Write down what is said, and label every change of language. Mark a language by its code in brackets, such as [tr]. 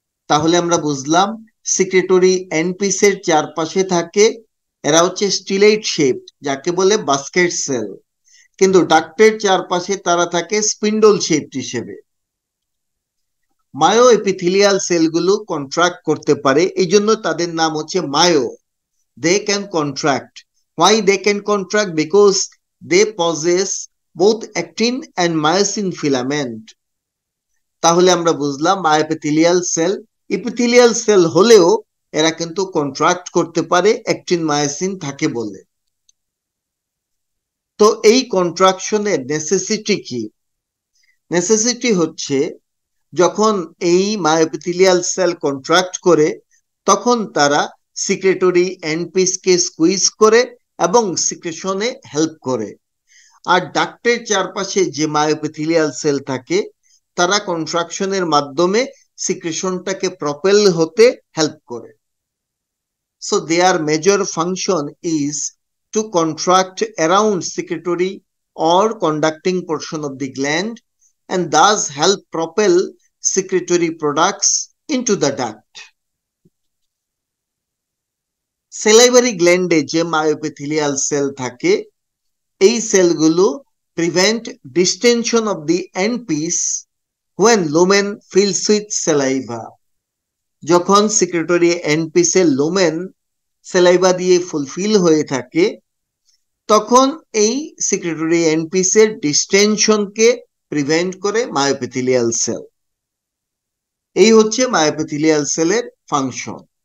[bn] তাহলে আমরা বুঝলাম সিক্রেটরি এন্ডপিসের চারপাশে থাকে, এরা হচ্ছে স্টিলেট শেপড, যাকে বলে বাস্কেট সেল, কিন্তু ডাক্টের চারপাশে তারা থাকে স্পিন্ডল শেপড হিসেবে। মায়ো এপিথেলিয়াল সেলগুলো কন্ট্রাক্ট করতে পারে, এই জন্য তাদের নাম হচ্ছে mayo. [en] They can contract. Why they can contract? Because they possess both actin and myosin filament. [bn] তাহলে আমরা বুঝলাম মায়োএপিথেলিয়াল সেল এপিথেলিয়াল সেল হলেও এরা কিন্তু কন্ট্রাক্ট করতে পারে অ্যাক্টিন মায়োসিন থাকে বলে। তো এই কন্ট্রাকশনের নেসেসিটি কি? নেসেসিটি হচ্ছে যখন এই মায়োএপিথেলিয়াল সেল কন্ট্রাক্ট করে তখন তারা সিক্রেটরি এন্ডপিসকে স্কুইজ করে এবং সিক্রেশনে হেল্প করে। আর ডাক্টের চারপাশে যে মায়োএপিথেলিয়াল সেল থাকে তারা কন্ট্রাকশনের মাধ্যমে সিক্রেশনটাকে প্রপেল হতে হেল্প করে। [en] So their major function is to contract around secretory or conducting portion of the gland and thus help propel secretory products into the duct. Salivary gland [bn] যে মায়োএপিথেলিয়াল সেল থাকে এই সেলগুলো [en] prevent distension of the end piece when lumen fills with saliva. [bn] যখন secretory and পিসের lumen saliva দিয়ে fulfil হয়ে থাকে তখন এই সিক্রেটরি এন্ড পিসের ডিস্টেনশনকে প্রিভেন্ট করে মায়োএপিথেলিয়াল সেল। এই হচ্ছে মায়োএপিথেলিয়াল সেলের ফাংশন।